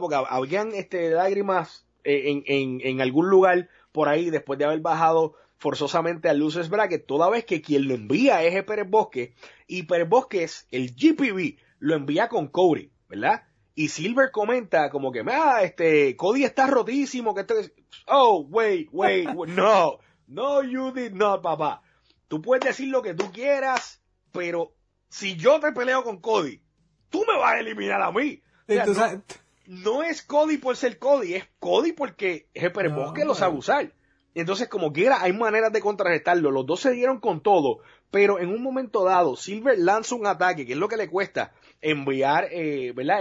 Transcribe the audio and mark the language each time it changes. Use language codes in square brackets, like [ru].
[es] Porque habían lágrimas en algún lugar por ahí después de haber bajado forzosamente al Loser's Bracket, toda vez que quien lo envía es Pérez Bosques, y Pérez Bosques, el GPB, lo envía con Cody, ¿verdad? Y Silver comenta como que, ah, Cody está rotísimo, que este... [en] Oh, wait, no, no, you did not, papá. [es] Tú puedes decir lo que tú quieras, pero si yo te peleo con Cody, tú me vas a eliminar a mí. O sea, no es Cody por ser Cody, es Cody porque Pérez Bosques lo sabe usar. Entonces, como quiera, hay maneras de contrarrestarlo. Los dos se dieron con todo, pero en un momento dado, Silver lanza un ataque, que es lo que le cuesta enviar ¿verdad?